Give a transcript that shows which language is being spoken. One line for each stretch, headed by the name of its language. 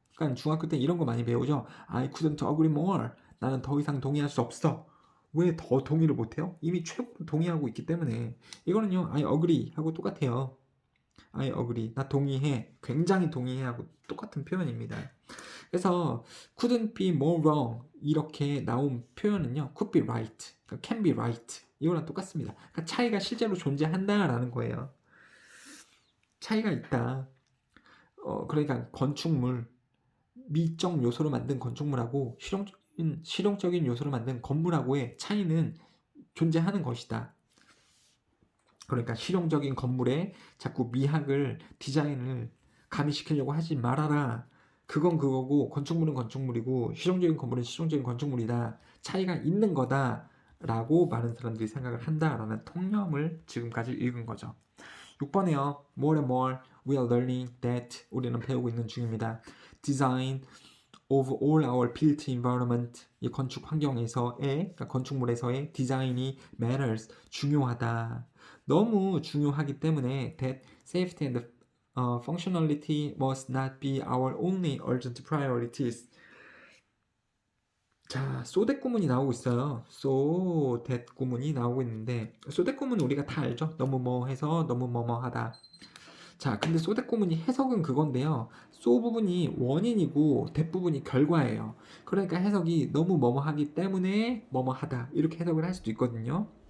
Korean: 그러니까 중학교 때 이런 거 많이 배우죠.
English: I couldn't agree more.
Korean: 나는 더 이상 동의할 수 없어. 왜 더 동의를 못해요? 이미 최고로 동의하고 있기 때문에. 이거는요,
English: I agree
Korean: 하고 똑같아요.
English: I agree.
Korean: 나 동의해. 굉장히 동의해 하고 똑같은 표현입니다. 그래서
English: couldn't be more wrong
Korean: 이렇게 나온 표현은요,
English: could be right,
Korean: 그러니까
English: can be right
Korean: 이거랑 똑같습니다. 그러니까 차이가 실제로 존재한다라는 거예요. 차이가 있다. 그러니까 건축물, 미적 요소로 만든 건축물하고 실용적인 요소로 만든 건물하고의 차이는 존재하는 것이다. 그러니까 실용적인 건물에 자꾸 미학을, 디자인을 가미시키려고 하지 말아라. 그건 그거고 건축물은 건축물이고 실용적인 건물은 실용적인 건축물이다. 차이가 있는 거다. 라고 많은 사람들이 생각을 한다라는 통념을 지금까지 읽은 거죠. 6번에요.
English: More and more we are learning that
Korean: 우리는 배우고 있는 중입니다.
English: Design of all our built environment
Korean: 이 건축 환경에서의 그러니까 건축물에서의 디자인이
English: matters
Korean: 중요하다. 너무 중요하기 때문에
English: that safety and functionality must not be our only urgent priorities.
Korean: 자, so that 구문이 나오고 있어요. so that 구문이 나오고 있는데 so that 구문은 우리가 다 알죠. 너무 뭐 해서 너무 뭐뭐 하다. 자, 근데 so that 구문이 해석은 그건데요. so 부분이 원인이고 that 부분이 결과예요. 그러니까 해석이 너무 뭐뭐 하기 때문에 뭐뭐 하다 이렇게 해석을 할 수도 있거든요.